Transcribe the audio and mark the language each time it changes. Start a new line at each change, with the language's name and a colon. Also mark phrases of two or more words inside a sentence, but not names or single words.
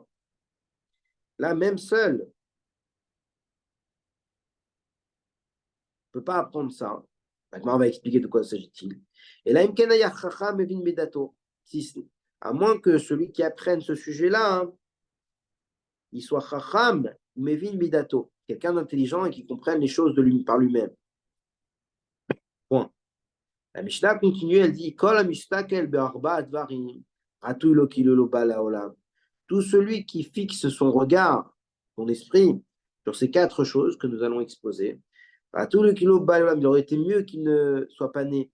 French: Là, même seul, ne peut pas apprendre ça. Maintenant, on va expliquer de quoi s'agit-il. Et là, à moins que celui qui apprenne ce sujet-là, hein, il soit
Hebrew: חכם, מבין מדעתו,
French: quelqu'un d'intelligent et qui comprenne les choses par lui-même. Point. La Mishnah continue, elle dit tout celui qui fixe son regard, son esprit, sur ces quatre choses que nous allons exposer, tout le kilo il aurait été mieux qu'il ne soit pas né.